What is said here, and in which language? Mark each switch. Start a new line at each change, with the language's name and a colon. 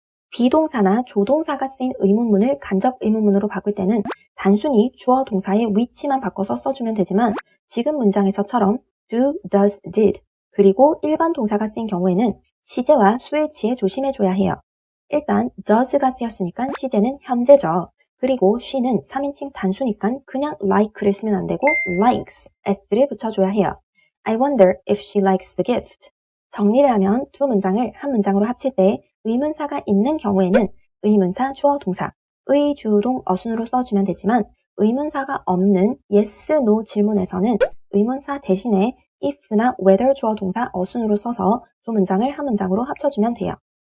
Korean: 비동사나 조동사가 쓰인 의문문을 간접 의문문으로 바꿀 때는 단순히 주어 동사의 위치만 바꿔서 써주면 되지만 지금 문장에서처럼 do, does, did 그리고 일반 동사가 쓰인 경우에는 시제와 수일치에 조심해줘야 해요. 일단 does가 쓰였으니까 시제는 현재죠. 그리고 she는 3인칭 단수니까 그냥 like를 쓰면 안 되고 likes, s를 붙여줘야 해요.
English: I wonder if she likes the gift.
Korean: 정리를 하면 두 문장을 한 문장으로 합칠 때 의문사가 있는 경우에는 의문사, 주어, 동사, 의, 주, 동, 어순으로 써주면 되지만 의문사가 없는 yes, no 질문에서는 의문사 대신에 if나 whether, 주어, 동사, 어순으로 써서 두 문장을 한 문장으로 합쳐주면 돼요.